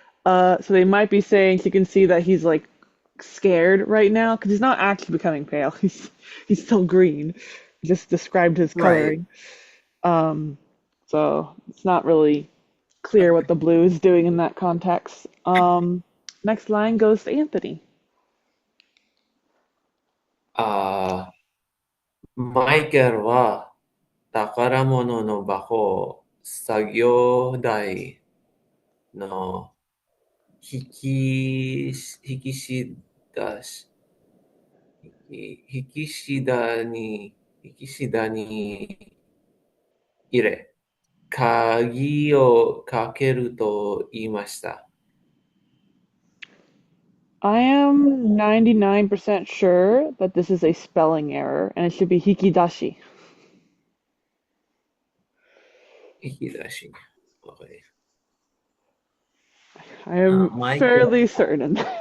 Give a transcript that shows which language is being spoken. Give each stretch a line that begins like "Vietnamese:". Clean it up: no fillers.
English: So they might be saying you can see that he's like scared right now because he's not actually becoming pale. He's still green. Just described his Right. coloring. Um, so it's not really clear what Okay. the blue is doing in that context. Next line goes to Anthony.
Japanese: あマイケルは宝物の箱を作業台の引きし出し、引きしだに、引きしだに入れ、鍵をかけると言いました。
English: I am 99% sure that this is a spelling error and it should be hikidashi.
Japanese: 引き出し。
English: Okay. I am
Japanese: マイケル
English: fairly certain.